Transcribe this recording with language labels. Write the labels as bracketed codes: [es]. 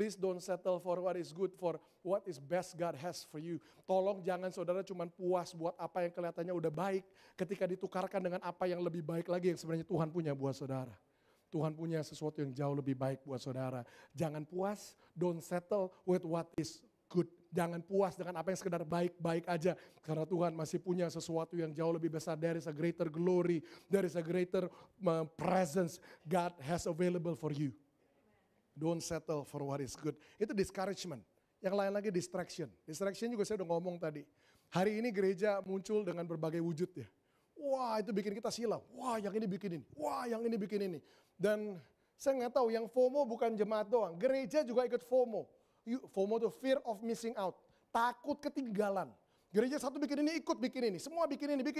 [en] Please don't settle for what is good, for what is best God has for you. [id] Tolong jangan saudara cuma puas buat apa yang kelihatannya udah baik. Ketika ditukarkan dengan apa yang lebih baik lagi yang sebenarnya Tuhan punya buat saudara. Tuhan punya sesuatu yang jauh lebih baik buat saudara. Jangan puas, [en] don't settle with what is good. [id] Jangan puas dengan apa yang sekedar baik-baik aja. Karena Tuhan masih punya sesuatu yang jauh lebih besar. [en] There is a greater glory, there is a greater presence God has available for you. Don't settle for what is good. [id] Itu discouragement. Yang lain lagi distraction. Distraction juga saya udah ngomong tadi. Hari ini gereja muncul dengan berbagai wujud ya. Wah itu bikin kita silau. Wah yang ini bikin ini. Wah yang ini bikin ini. Dan saya nggak tahu yang FOMO bukan jemaat doang. Gereja juga ikut FOMO. FOMO itu [en] fear of missing out. [id] Takut ketinggalan. Gereja satu bikin ini, ikut bikin ini. Semua bikin ini.